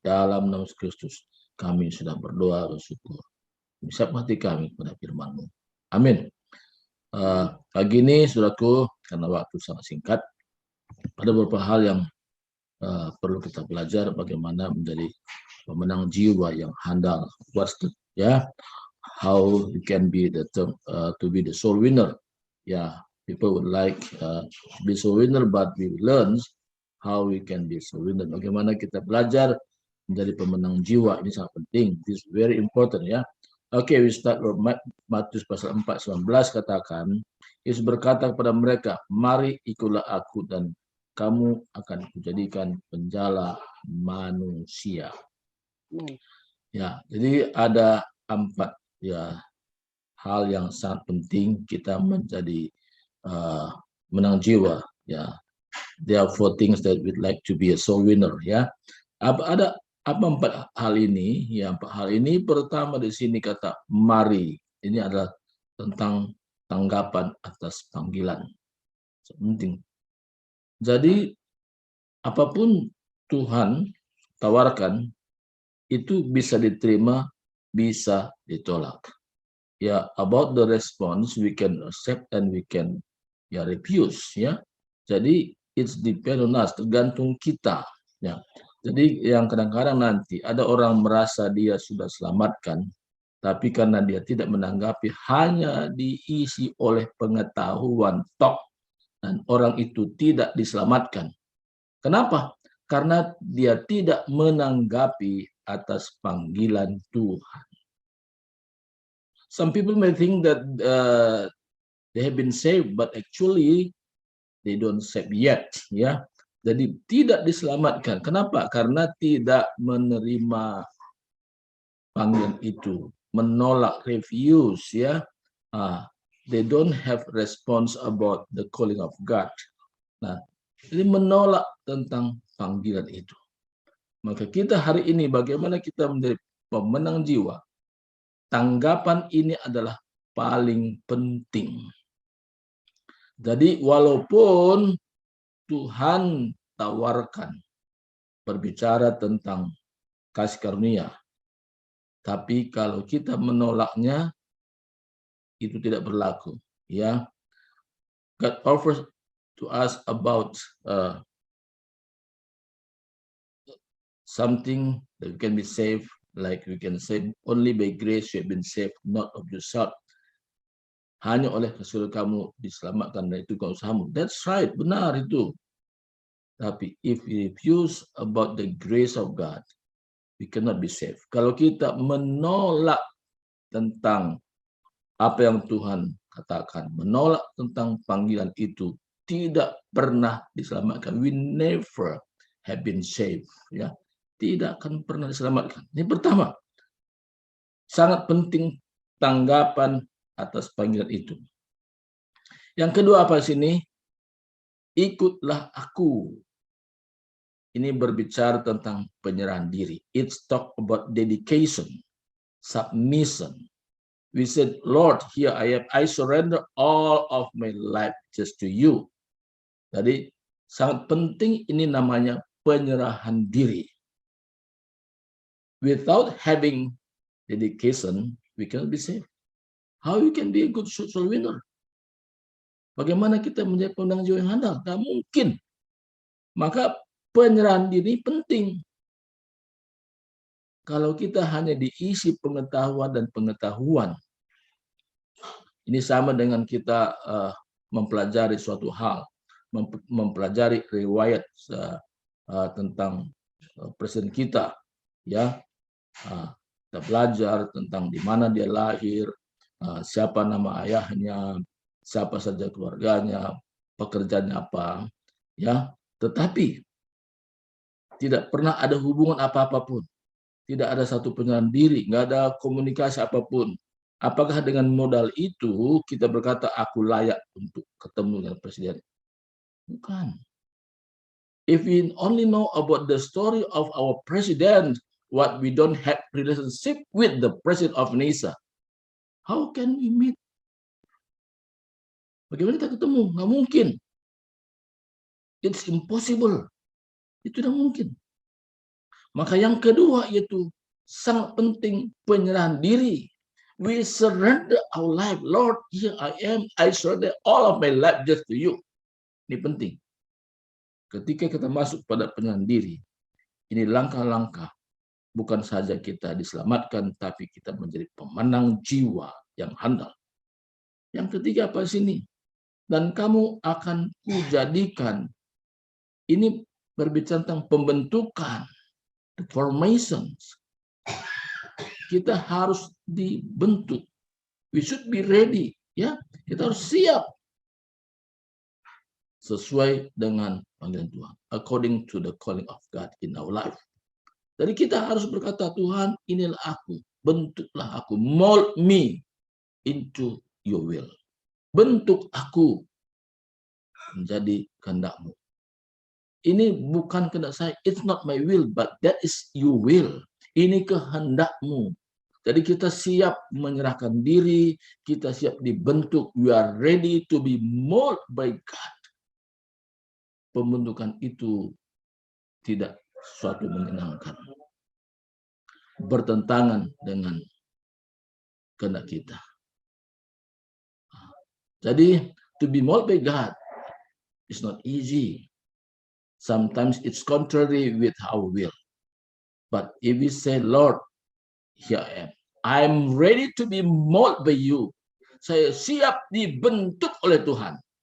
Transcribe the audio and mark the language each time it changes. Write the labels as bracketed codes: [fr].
[id] Dalam nama Kristus kami sudah berdoa bersyukur. Kami siap hati kami kepada firman-Mu. Amin. Pagi ini saudaraku, karena waktu sangat singkat, ada beberapa hal yang perlu kita belajar bagaimana menjadi pemenang jiwa yang handal. [en] How you can be the to be the soul winner. Yeah, people would like to be soul winner, but we learn how we can be soul winner. [id] Bagaimana kita belajar menjadi pemenang jiwa, ini sangat penting. [en] This is very important ya. Okay, we start from [id] Matius pasal 4:19 katakan, Yesus berkata kepada mereka, mari ikutlah aku dan kamu akan kujadikan penjala manusia. Ya, jadi ada 4 hal yang sangat penting kita menjadi menang jiwa. [en] Ya, there are 4 things that we'd like to be a soul winner. [id] Ya, apa 4 hal ini? Ya, 4 hal ini pertama di sini kata mari. Ini adalah tentang tanggapan atas panggilan. Penting. Jadi apapun Tuhan tawarkan itu bisa diterima, bisa ditolak. [en] Ya, about the response we can accept and we can refuse ya. [id] Jadi [en] it's depend on us, [id] tergantung kita ya. Jadi yang kadang-kadang nanti ada orang merasa dia sudah selamatkan, tapi karena dia tidak menanggapi, hanya diisi oleh pengetahuan tok dan orang itu tidak diselamatkan. Kenapa? Karena dia tidak menanggapi atas panggilan Tuhan. [en] Some people may think that they have been saved, but actually they don't saved yet. [id] Ya, jadi tidak diselamatkan. Kenapa? Karena tidak menerima panggilan itu, menolak, refuse. [en] Ya, they don't have response about the calling of God. [id] Nah, jadi menolak tentang panggilan itu. Maka kita hari ini bagaimana kita menjadi pemenang jiwa? Tanggapan ini adalah paling penting. Jadi walaupun Tuhan tawarkan berbicara tentang kasih karunia, tapi kalau kita menolaknya itu tidak berlaku. [en] Ya, God offers to us about something that we can be saved, like we can say only by grace you have been saved, not of yourself. [id] Hanya oleh kasih kamu diselamatkan, dan itu kau usahamu. [en] That's right, [id] benar itu. [en] Tapi if we refuse about the grace of God, we cannot be saved. [id] Kalau kita menolak tentang apa yang Tuhan katakan, menolak tentang panggilan itu, tidak pernah diselamatkan. [en] We never have been saved. [id] Ya, tidak akan pernah diselamatkan. Ini pertama, sangat penting tanggapan atas panggilan itu. Yang kedua apa sini? Ikutlah aku. Ini berbicara tentang penyerahan diri. [en] It's talk about dedication, submission. We said, Lord, here I am. I surrender all of my life just to you. [id] Jadi sangat penting, ini namanya penyerahan diri. [en] Without having dedication, we cannot be saved. How you can be a good soul winner? [id] Bagaimana kita menjadi pemenang jiwa yang handal? Tidak mungkin. Maka penyerahan diri penting. Kalau kita hanya diisi pengetahuan dan pengetahuan, ini sama dengan kita mempelajari suatu hal, mempelajari riwayat tentang presiden kita, ya. kita belajar tentang di mana dia lahir, siapa nama ayahnya, siapa saja keluarganya, pekerjaannya apa, ya. Tetapi tidak pernah ada hubungan apa-apa pun, tidak ada satu penyerahan diri, nggak ada komunikasi apapun. Apakah dengan modal itu kita berkata aku layak untuk ketemu dengan presiden? Bukan. [en] If we only know about the story of our president, what we don't have relationship with the president of Indonesia, how can we meet? [id] Bagaimana kita ketemu? Nggak mungkin. [en] It's impossible. [id] Itu tidak mungkin. Maka yang kedua yaitu sangat penting penyerahan diri. [en] We surrender our life. Lord, here I am. I surrender all of my life just to you. [id] Ini penting. Ketika kita masuk pada penyerahan diri, ini langkah-langkah bukan saja kita diselamatkan, tapi kita menjadi pemenang jiwa yang handal. Yang ketiga apa sini? Dan kamu akan kujadikan. Ini berbicara tentang pembentukan, [en] the formations. [id] Kita harus dibentuk. [en] We should be ready, [id] ya. Kita harus siap sesuai dengan panggilan Tuhan, [en] according to the calling of God in our life. [id] Jadi kita harus berkata, Tuhan, inilah aku, bentuklah aku, [en] mold me into your will. [id] Bentuk aku menjadi kehendak-Mu. Ini bukan kehendak saya, [en] it's not my will, but that is your will. [id] Ini kehendak-Mu. Jadi kita siap menyerahkan diri, kita siap dibentuk, [en] we are ready to be molded by God. [id] Pembentukan itu tidak suatu menyenangkan, bertentangan dengan kehendak kita. [en] Jadi to be molded by God is not easy. Sometimes it's contrary with our will. But if we say, Lord, here I am. I'm ready to be molded by you. [id] Saya siap dibentuk oleh Tuhan.